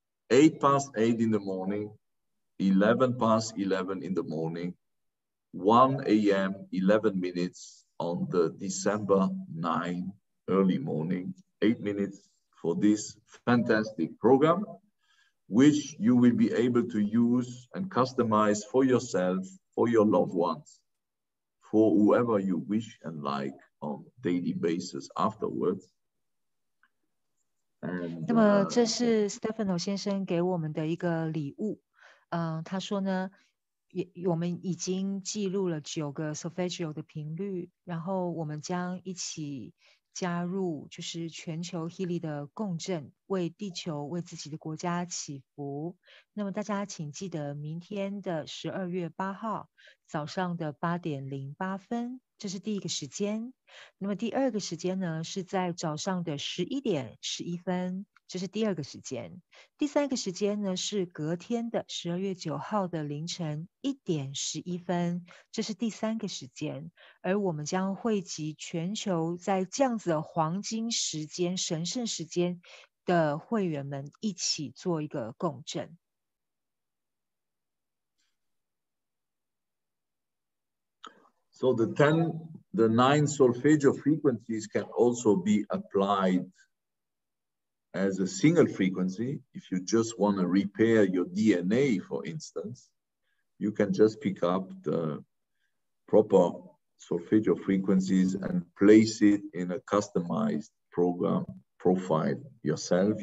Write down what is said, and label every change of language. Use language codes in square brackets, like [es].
[en] 8 past 8 in the morning, 11 past 11 in the morning, 1 a.m., 11 minutes on the December 9 early morning, 8 minutes for this fantastic program, which you will be able to use and customize for yourself, for your loved ones, for whoever you wish and like on daily basis afterwards. [zh] 那么这是 Stefano 先生给我们的一个礼物。他说呢，我们已经记录了9个 solfeggio 的频率，然后我们将一起加入就是全球 Kidi 的共振，为地球、为自己的国家祈福。那么大家请记得明天的12月8号早上的8点08分，这是第一个时间。那么第二个时间呢，是在早上的11点11分，这是第2个时间。第3个时间呢是隔天的12月9号的凌晨1点11分，这是第3个时间。而我们将汇集全球在这样子的黄金时间、神圣时间的会员们一起做一个共振。 [en] So the 9 solfeggio frequencies can also be applied as a single frequency. If you just want to repair your DNA, for instance, you can just pick up the proper solfeggio frequencies and place it in a customized program profile yourself.